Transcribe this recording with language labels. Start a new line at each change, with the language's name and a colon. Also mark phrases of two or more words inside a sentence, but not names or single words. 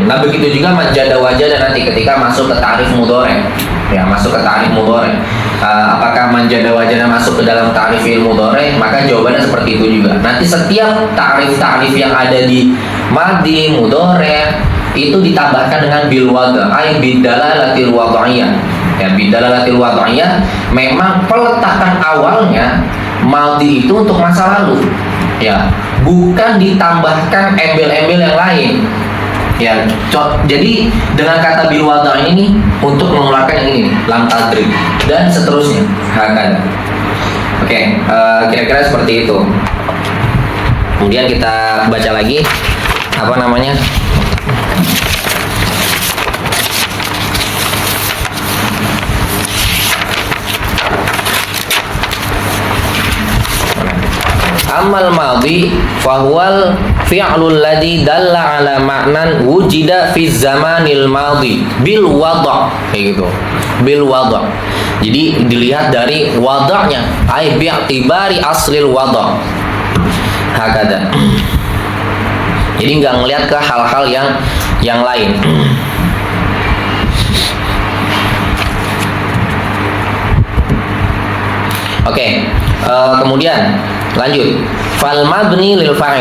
Indonesian: Nah, begitu juga
Arabic: من جد وجد
Indonesian: nanti ketika masuk ke
Arabic: تعريف مضارع.
Indonesian: Ya, masuk ke
Arabic: تعريف مضارع.
Indonesian: Apakah
Arabic: من جد وجد
Indonesian: masuk ke dalam
Arabic: تعريف فعل مضارع?
Indonesian: Maka jawabannya seperti itu juga. Nanti setiap ta'rif yang ada di madhi, mudhari itu ditambahkan dengan
Arabic: بالوضع أي بالدلالة الوضعية.
Indonesian: Ya,
Arabic: بالدلالة الوضعية
Indonesian: memang peletakan awalnya madhi itu untuk masa lalu. Ya, bukan ditambahkan embel-embel yang lain. Ya, jadi dengan kata
Arabic: بالوضع
Indonesian: ini untuk mengeluarkan yang ini
Arabic: لم تضرب
Indonesian: dan seterusnya.
Arabic: Hakada.
Indonesian: Oke, kira-kira seperti itu. Kemudian kita baca lagi apa namanya?
Arabic: أما الماضي فهو الفعل الذي دل على معنى وجد في زمان الماضي بالوضع,
Indonesian: kayak gitu.
Arabic: بالوضع.
Indonesian: Jadi dilihat dari wadahnya,
Arabic: أي باعتبار أصل الوضع. Hakada.
Indonesian: Jadi nggak ngelihat ke hal-hal yang lain. Oke, kemudian lanjut.
Arabic: فالمبني للفاعل.